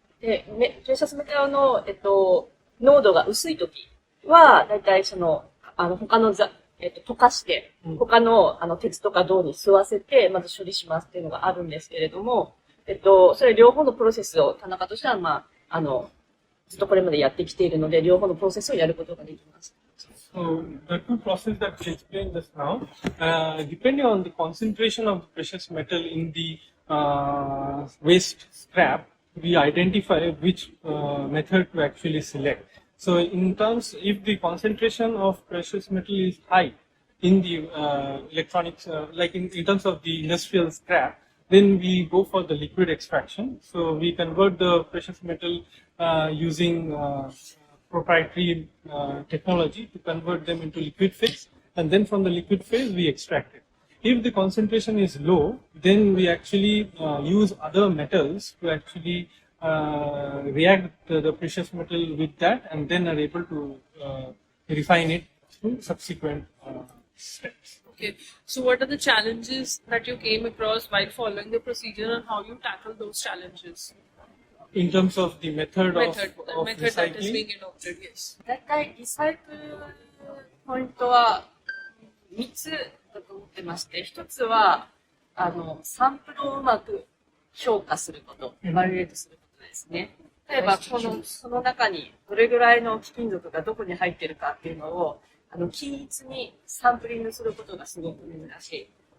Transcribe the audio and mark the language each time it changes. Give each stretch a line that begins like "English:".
Japanese: で、プレシャスメタルの、濃度が薄いときは、だいたい他の溶かして、他の鉄とか銅に吸わせて、まず処理しますっていうのがあるんですけれども、それ両方のプロセスを田中としては、ずっとこれまでやってきているので、両方のプロセスをやることができます。
English: So the two processes that we explained just now, depending on the concentration of the precious metal in the waste scrap, we identify which method to actually select. So in terms, if the concentration of precious metal is high in the electronics, like in terms of the industrial scrap, then we go for the liquid extraction. So we convert the precious metal using proprietary technology to convert them into liquid phase, and then from the liquid phase we extract it. If the concentration is low, then we actually use other metals to actually react the precious metal with that, and then are able to refine it through subsequent steps. Okay, so what are the challenges that you came across while following the procedure, and how you tackle those challenges? In terms of the method, The of method that is recycling, being adopted, yes.
Japanese: 大体リサイクルポイントは3つだと思ってまして、1つはサンプルをうまく評価すること、エバルエートすることですね。例えばその中にどれぐらいの貴金属がどこに入っているかっていうのを均一にサンプリングすることがすごく難しい。